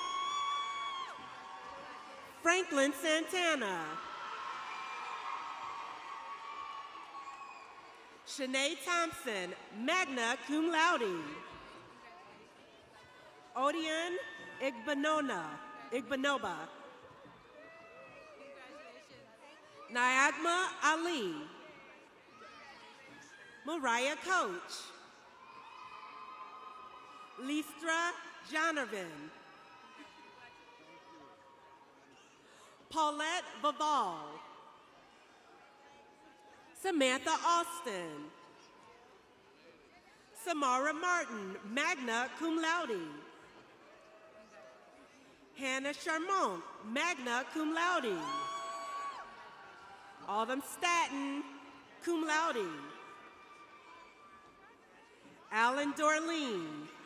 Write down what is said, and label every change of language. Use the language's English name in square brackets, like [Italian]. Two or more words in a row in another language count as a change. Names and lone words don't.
[English] Franklin Santana, Shanae Thompson, [Latin] magna cum laude, [English] Odion Igbanoba, Niagma Ali, Mariah Coach, Listra Jonovan, Paulette Baval, Samantha Austin, Samara Martin, [Latin] magna cum laude, [English] Hannah Charmont, [Latin] magna cum laude, [English] Autumn Staton, [Latin] cum laude, [English] Alan Dorleen.